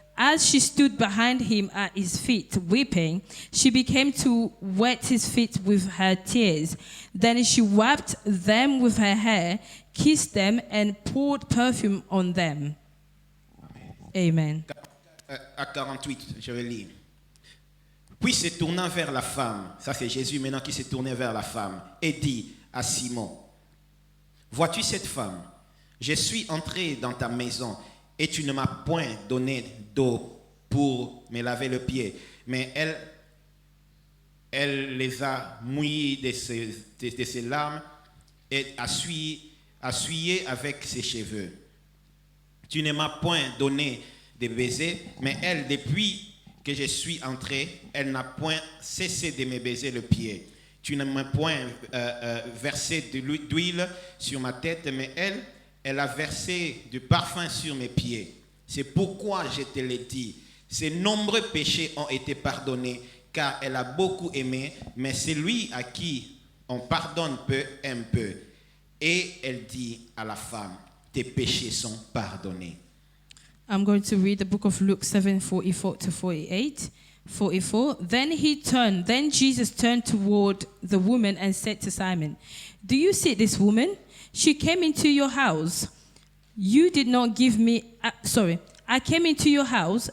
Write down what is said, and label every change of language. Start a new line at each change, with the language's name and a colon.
English: As she stood behind him at his feet, weeping, she began to wet his feet with her tears. Then she wiped them with her hair, kissed them, and poured perfume on them. Amen.
French: À 48, je vais lire. Puis se tournant vers la femme, ça c'est Jésus maintenant qui s'est tourné vers la femme, et dit à Simon, vois-tu cette femme? Je suis entré dans ta maison et tu ne m'as point donné d'eau pour me laver le pied, mais elle les a mouillés de ses larmes et essuyé avec ses cheveux. Tu ne m'as point donné de baiser, mais elle, depuis que je suis entré, elle n'a point cessé de me baiser le pied. Tu ne m'as point versé de d'huile sur ma tête, mais elle a versé du parfum sur mes pieds. C'est pourquoi je te l'ai dit. Ses nombreux péchés ont été pardonnés, car elle a beaucoup aimé, mais celui à qui on pardonne peu aime peu. Et elle dit à la femme, tes péchés sont pardonnés.
English: I'm going to read the book of Luke 7:44 to 48. 44. Then Jesus turned toward the woman and said to Simon, do you see this woman? She came into your house. You did not give me, I came into your house.